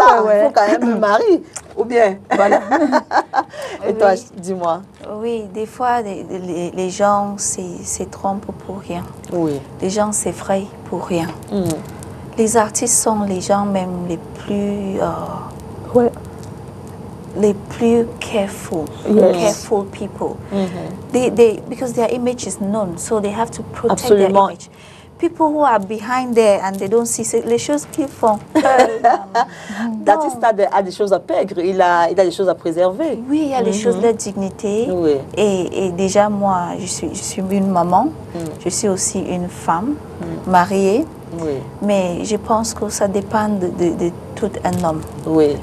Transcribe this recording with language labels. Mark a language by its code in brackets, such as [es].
[fr] Il faut quand même un mari. Ou bien. Voilà. Et toi, dis-moi. Oui, des fois, les gens se trompent pour rien. Oui. Les gens s'effraient pour rien. Les artistes sont les gens même les plus... les plus [en] careful people. Because their image is known, so they have to protect their image. people who are behind there and they don't see [fr] les choses qu'ils font. L'artiste a des choses à perdre, il a des choses à préserver. Oui, il y a les choses de dignité. Oui. Et déjà, moi, je suis une maman, je suis aussi une femme mariée. Oui. Mais je pense que ça dépend de tout un homme. Oui.